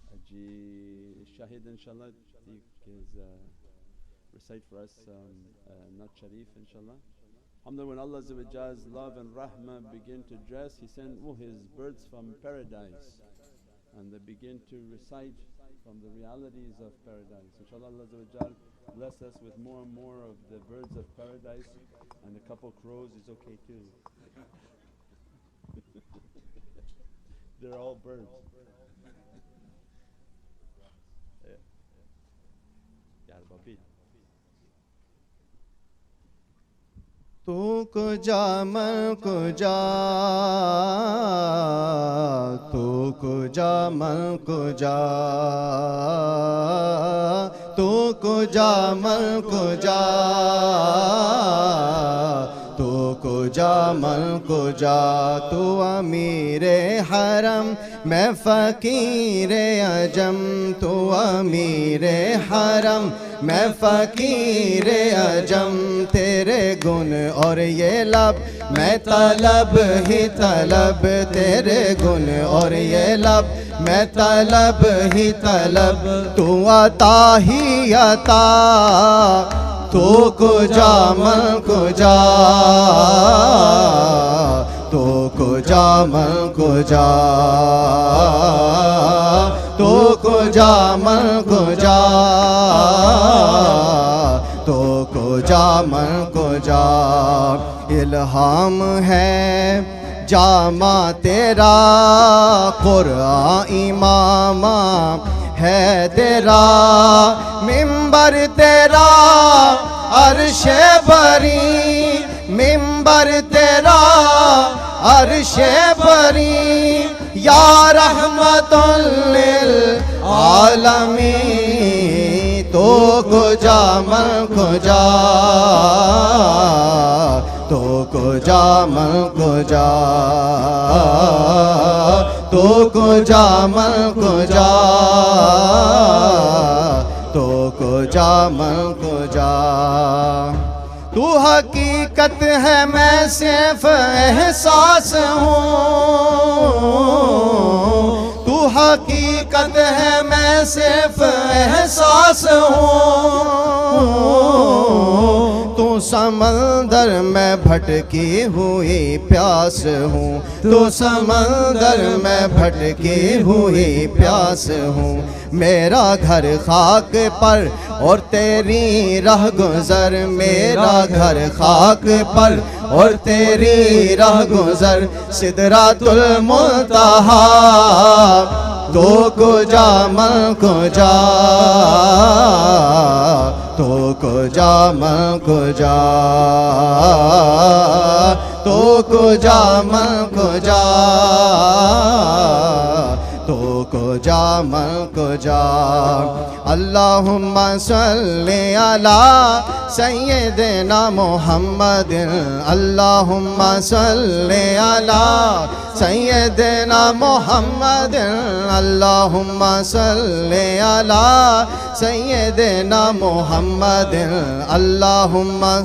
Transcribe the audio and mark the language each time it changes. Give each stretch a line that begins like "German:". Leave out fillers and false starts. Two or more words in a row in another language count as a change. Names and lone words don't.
English: Shahid inshallah recite for us Naqshbandi Sharif inshallah. Alhamdulillah, when Allah's love and rahmah begin to dress, He sent His birds from paradise and they begin to recite from the realities of paradise. Inshallah Allah bless us with more and more of the birds of paradise, and a couple crows is okay too. They're all birds.
Persian: تو کجا من کجا تو کجا من کجا تو کجا من کجا تو کجا من کجا
Urdu: تو امیر حرم میں فقیر عجم تو امیر حرم میں فقیر عجم تیرے گن اور یہ لب میں طلب ہی طلب تیرے گن اور یہ لب میں طلب ہی طلب تو عطا ہی عطا
Persian: تو کجا من کجا تو کجا من کجا تو کجا من کجا تو کجا من کجا
Urdu: الہام ہے جامع تیرا قرآن امام ہے تیرا منبر تیرا عرش بری منبر تیرا عرش بری یا رحمت للعالمین
Persian: تو کجا من کجا تو کجا من کجا تو کجا من کجا تو کجا من کجا
Urdu: تو حقیقت ہے میں صرف احساس ہوں تو حقیقت ہے میں صرف احساس ہوں تو سمندر میں بھٹکی ہوئی پیاس ہوں تو سمندر میں بھٹکی ہوئی پیاس ہوں میرا گھر خاک پر اور تیری راہ گزر میرا گھر خاک پر اور تیری راہ گزر سدرۃ المنتہا
Persian: تو کجا من کجا تو کجا من کجا تو کجا من کجا تو کجا من کجا
Arabic: اللہم صلی علی سیدنا محمد اللہم صلی علی سیدنا محمد اللہم صلی علی سیدنا محمد اللہم